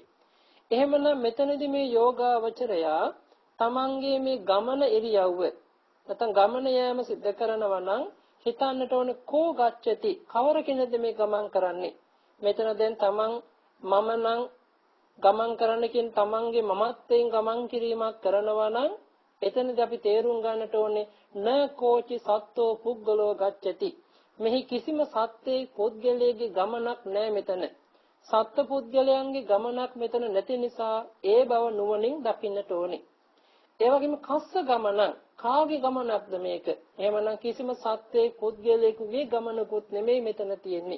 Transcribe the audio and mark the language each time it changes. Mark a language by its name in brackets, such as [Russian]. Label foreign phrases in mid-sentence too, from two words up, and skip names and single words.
[Sinhala] එහෙමනම් මෙතනදී මේ යෝගාවචරයා තමන්ගේ මේ ගමන ඉරියව්ව නැත්නම් ගමන යෑම සිද්ධ කරනවා නම් හිතන්නට ඕනේ [Pali] කෝ ගච්ඡති [Sinhala] කවර කෙනෙක්ද මේ ගමන් කරන්නේ. මෙතන දැන් තමන් මම නම් ගමන් කරන්න කියන තමන්ගේ මමත්වයෙන් ගමන් කිරීමක් කරනවා නම් එතනදී අපි තේරුම් ගන්නට ඕනේ [Pali] න කෝචි සත්තෝ පුද්ගලෝ ගච්ඡති. [Sinhala] මෙහි කිසිම සත්‍යයේ පුද්ගලයේ ගමනක් නැහැ මෙතන. සත්ත්ව පුද්ගලයන්ගේ ගමනක් මෙතන නැති නිසා ඒ බව නුවණින් දකින්නට ඕනේ. ඒ වගේම කස්ස ගමනක් කාගේ ගමනක්ද මේක? එහෙමනම් කිසිම සත්‍යයේ පුද්ගලයෙකුගේ ගමනකුත් නෙමෙයි මෙතන තියෙන්නේ.